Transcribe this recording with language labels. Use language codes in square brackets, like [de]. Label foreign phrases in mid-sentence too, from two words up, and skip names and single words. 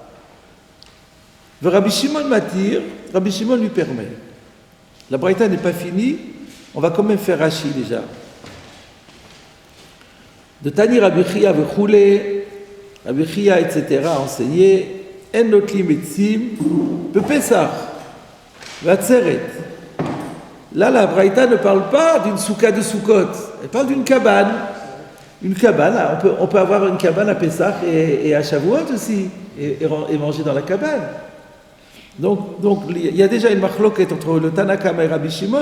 [fr] Rabbi Shimon Matir, Rabbi Shimon lui permet. La braïta n'est pas finie, on va quand même faire Rashi déjà. [he] דתני רבי חייא וכו, [fr] Rabbi Chia, etc., a enseigné [he] אין נוטלים עצים בפסח ובעצרת. [fr] Là, la braïta ne parle pas d'une souka de Sukkot, elle parle d'une cabane. Une cabane, on peut avoir une cabane à Pessah et à Shavuot aussi, et manger dans la cabane. Donc, il y a déjà une machloket entre le Tanakama et Rabbi Shimon.